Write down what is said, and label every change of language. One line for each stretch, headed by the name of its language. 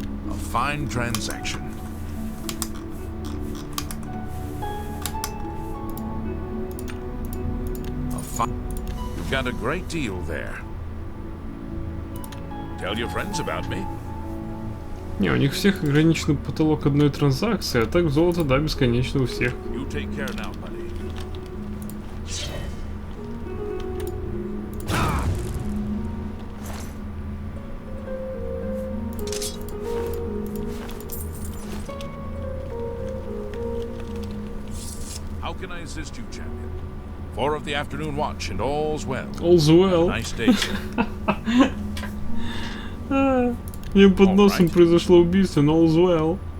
English: A fine transaction. You've got a great deal there. Tell your friends about me.
Russian: Не, у них всех ограниченный потолок одной транзакции, а так золото, да, бесконечно у всех.
English: You take care now, buddy. How can I assist you, champion? 4 of the afternoon watch, and all's well. All's well. Nice day, sir.
Russian: Мне под носом произошло убийство, но
English: all's well.